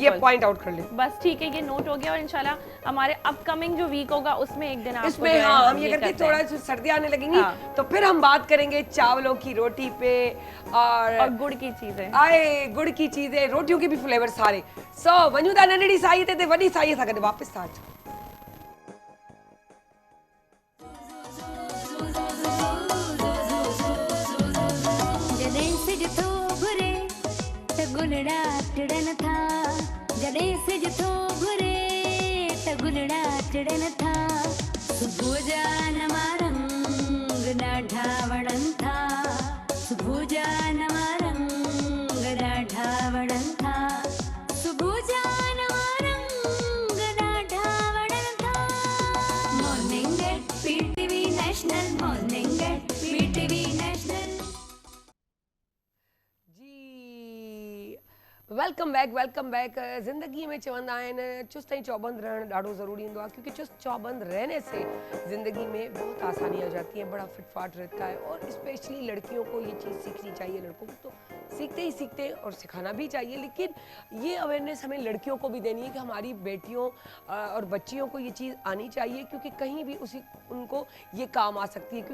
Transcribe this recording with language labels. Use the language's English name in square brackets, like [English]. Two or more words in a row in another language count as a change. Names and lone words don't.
[Urdu] ये [English] point out [Urdu] کر لیں. بس ٹھیک ہے، یہ نوٹ ہو گیا، اور انشاءاللہ ہمارے اپکمنگ جو ویک ہوگا اس میں ایک دن آپ کو اس میں جو ہے ہاں، ہم یہ کر کے کرتے ہیں. تھوڑا سا سردی آنے لگیں گی हाँ। تو پھر ہم بات کریں گے چاولوں کی روٹی پہ, اور گڑ کی چیزیں. آئے گڑ کی چیزیں، روٹیوں کے بھی فلیور سارے. [Sindhi] सो वंजूदा नंढड़ी साई ते वॾी साई सां गॾु वापस था अचूं। जॾहिं सिज थो घुरे त गुलड़ा टिड़न था, जॾहिं सिज थो घुरे त गुलड़ा टिड़न था, सुबुह जा नवा रंग ॾाढा वणनि था, सुबुह जा नवा रंग ॾाढा वणनि था, सुबुह जा नवा रंग ॾाढा वणनि था। [English] Morning at PTV National, Morning at PTV National. जी welcome back. [Sindhi] ज़िंदगी में चवंदा आहिनि चुस्त ऐं चौबंद रहणु ॾाढो ज़रूरी हूंदो आहे, [Urdu] کیونکہ چست چوبند رہنے سے زندگی میں بہت آسانی آ جاتی ہے، بڑا فٹ فاٹ رہتا ہے. اور اسپیشلی لڑکیوں کو یہ چیز سیکھنی چاہیے، لڑکوں کو تو سیکھتے ہیں اور سکھانا بھی چاہیے، لیکن یہ اویئرنیس ہمیں لڑکیوں کو بھی دینی ہے کہ ہماری بیٹیوں اور بچیوں کو یہ چیز آنی چاہیے، کیونکہ کہیں بھی ان کو یہ کام آ سکتی ہے.